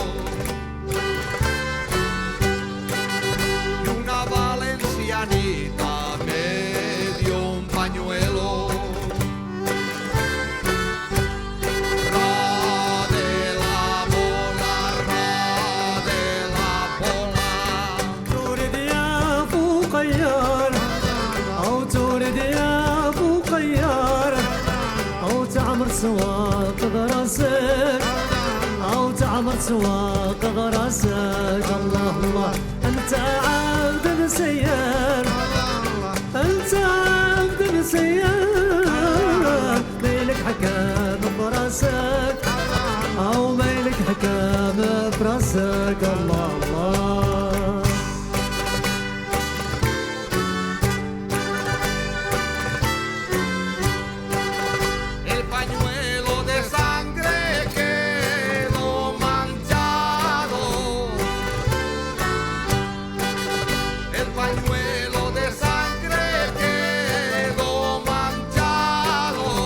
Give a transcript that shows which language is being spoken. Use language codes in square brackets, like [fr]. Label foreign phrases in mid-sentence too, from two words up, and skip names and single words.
[es] Y una valencianita me dio un pañuelo. Ra de la bola, ra de la bola. [ar] تورد يا فقير أو تورد يا فقير أو تعمر سواق براسك أو تعمر سواق براسك الله الله أنت عبد مسير أنت عبد مسير ميلك حكام براسك أو ميلك حكام براسك الله الله [es] El pañuelo de sangre quedó manchado. El pañuelo de sangre quedó manchado.